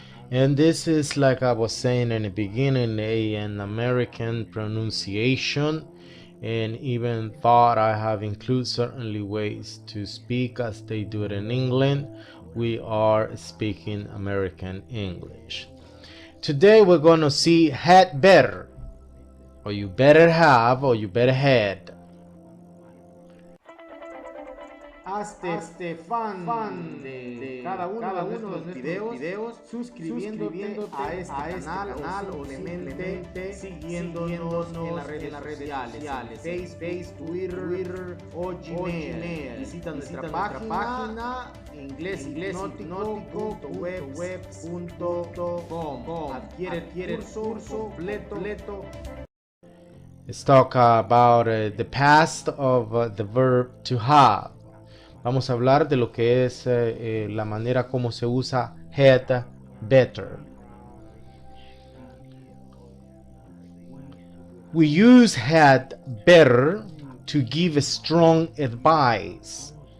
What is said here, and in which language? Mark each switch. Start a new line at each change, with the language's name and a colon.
English: And this is, like I was saying in the beginning, an American pronunciation, and even thought I have included certainly ways to speak as they do it in England. We are speaking American English. Today we're going to see had better, or you better have, or you better had.
Spanish: Hazte fan de cada uno de nuestros videos suscribiéndote a este canal o simplemente siguiéndonos en las redes sociales, Facebook, Twitter o Gmail. Visita nuestra página inglesipnótico.web.com. Adquiere el curso completo.
English: Let's talk about the past of the verb to have.
Spanish: Vamos a hablar de lo que es la manera como se usa had better.
English: We use had better to give strong advice.